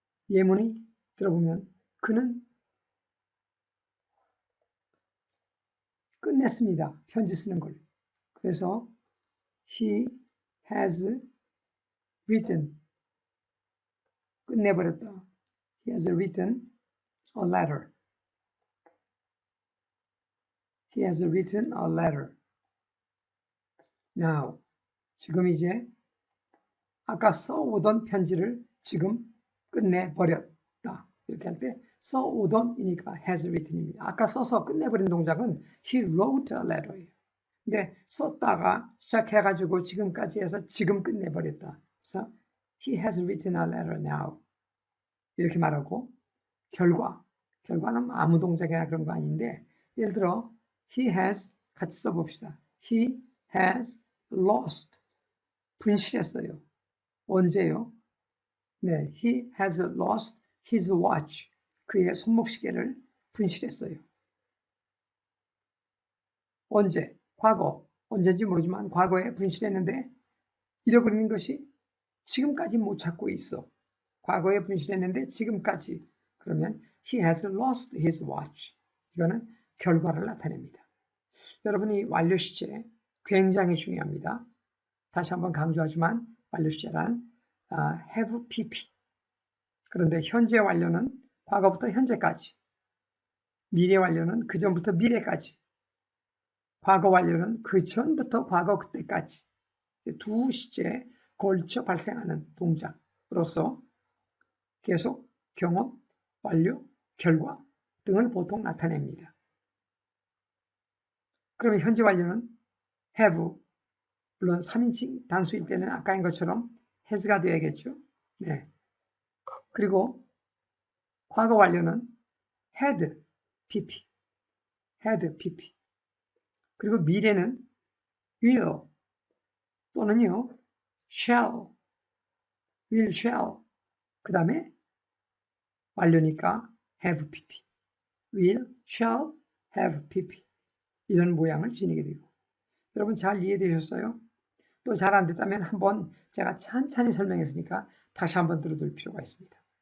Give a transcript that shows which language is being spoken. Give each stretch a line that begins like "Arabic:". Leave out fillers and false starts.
Korean: 예문이 들어보면 그는 끝냈습니다. 편지 쓰는 걸. 그래서
English: he has written
Korean: 끝내버렸다.
English: He has written a letter. He has written a letter.
Korean: Now, 지금 이제 아까 써오던 편지를 지금 끝내버렸다. 이렇게 할 때 써오던이니까
English: has written
Korean: 입니다. 아까 써서 끝내버린 동작은
English: he wrote a letter
Korean: 예요. 근데 썼다가 시작해가지고 지금까지 해서 지금 끝내버렸다. 그래서
English: he has written a letter now.
Korean: 이렇게 말하고 결과는 아무 동작이나 그런 거 아닌데 예를 들어
English: he has
Korean: 같이 써봅시다.
English: He has lost
Korean: 분실했어요. 언제요? 네,
English: he has lost his watch.
Korean: 그의 손목시계를 분실했어요. 언제? 과거. 언제인지 모르지만 과거에 분실했는데 잃어버리는 것이 지금까지 못 찾고 있어. 과거에 분실했는데 지금까지. 그러면
English: he has lost his watch.
Korean: 이거는 결과를 나타냅니다. 여러분이 완료 시제 굉장히 중요합니다. 다시 한번 강조하지만 완료 시제란
English: have pp.
Korean: 그런데 현재 완료는 과거부터 현재까지. 미래 완료는 그 전부터 미래까지. 과거 완료는 그 전부터 과거 그때까지. 두 시제에 걸쳐 발생하는 동작으로서 계속 경험, 완료, 결과 등을 보통 나타냅니다. 그러면 현재 완료는 have, 물론 3인칭 단수일 때는 아까인 것처럼 has가 되어야겠죠. 네. 그리고 과거 완료는 had, pp. 그리고 미래는 will 또는요 shall, will, shall. 그 다음에 완료니까 have pp.
English: will, shall, have pp.
Korean: 이런 모양을 지니게 되고. 여러분 잘 이해되셨어요? 또 잘 안 됐다면 한번 제가 찬찬히 설명했으니까 다시 한번 들어둘 필요가 있습니다.